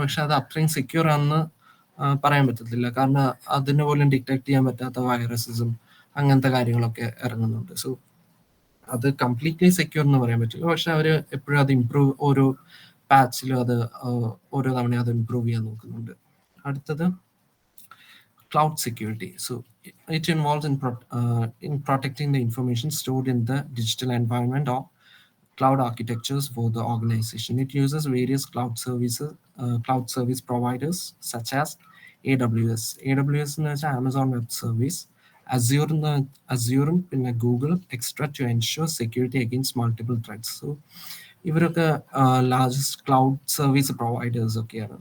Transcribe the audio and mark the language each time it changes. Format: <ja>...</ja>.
<ml>പക്ഷെ അത് അത്രയും സെക്യൂർ ആണെന്ന് പറയാൻ പറ്റത്തില്ല, കാരണം അതിന് പോലും ഡിറ്റക്ട് ചെയ്യാൻ പറ്റാത്ത വൈറസസും അങ്ങനത്തെ കാര്യങ്ങളൊക്കെ ഇറങ്ങുന്നുണ്ട്. സോ അത് കംപ്ലീറ്റ്ലി സെക്യൂർ എന്ന് പറയാൻ പറ്റില്ല, പക്ഷെ അവർ എപ്പോഴും അത് ഇമ്പ്രൂവ്, ഓരോ പാച്ചിലും അത് ഓരോ തവണയും അത് ഇമ്പ്രൂവ് ചെയ്യാൻ നോക്കുന്നുണ്ട്. അടുത്തത്</ml> <en>cloud security. So it involves in protecting the information stored in the digital environment or cloud architectures for the organization. It uses various cloud service providers such as AWS. AWS</en> <ml>എന്ന് വെച്ചാൽ</ml> <en>Amazon Web Service, Azure പിന്നെ Google Extra to ensure security against multiple threats.</en> <ml>So ഇവരൊക്കെ largest cloud service providers ഒക്കെയാണ്.</ml>